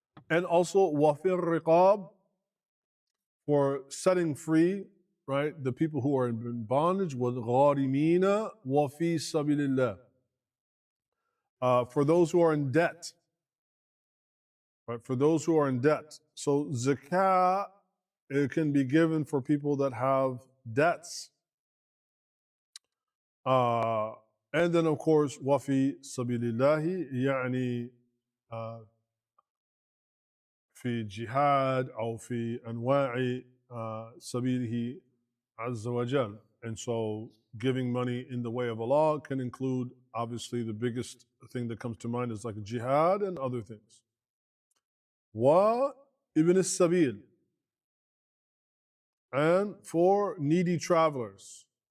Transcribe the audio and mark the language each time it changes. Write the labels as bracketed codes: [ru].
[en] And also, [ar] wafir riqab, [en] for setting free, right, the people who are in bondage, [ar] وَالْغَارِمِينَ وَفِي سَبِيلِ اللَّهِ. [en] For those who are in debt, right, for those who are in debt. So zakah, it can be given for people that have debts. And then of course, [ar] وَفِي سَبِيلِ اللَّهِ, يعني في جهاد أو في أنواع سبيله عز وجل. [en] And so giving money in the way of Allah can include, obviously the biggest thing that comes to mind is like jihad and other things. [ar] وابن السبيل, [en] and for needy travelers.